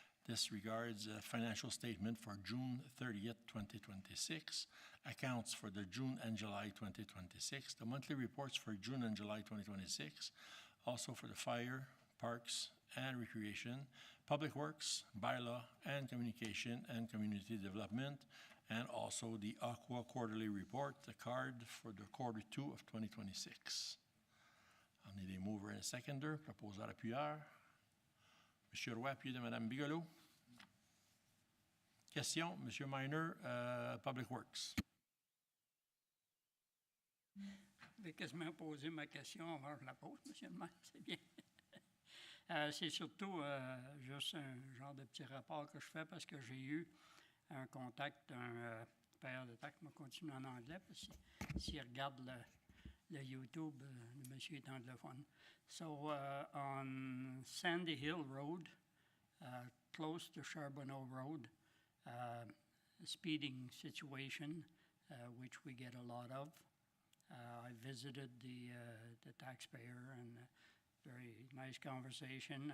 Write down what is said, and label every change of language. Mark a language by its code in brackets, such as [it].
[en] This regards a financial statement for June 30th, 2026, accounts for the June and July 2026, the monthly reports for June and July 2026, also for the fire, parks, and recreation, public works, bylaw, and communication and community development, and also the Aqua quarterly report, the card for the quarter 2 of 2026. I'll need a mover and a seconder. [fr] Proposeur appuyeur. [en] Monsieur Roy, [fr] appuyé de [en] Madame Bigelow. Question, Monsieur Minor, Public Works. [fr] Vous avez quasiment posé ma question avant que je la pose, Monsieur le maire, c'est bien. C'est surtout juste un genre de petit rapport que je fais parce que j'ai eu un contact d'un père de taxe. Je vais continuer en anglais parce que s'il regarde le YouTube, le monsieur est anglophone. [en] So on Sandy Hill Road, close to Charbonneau Road, speeding situation, which we get a lot of. I visited the taxpayer and very nice conversation.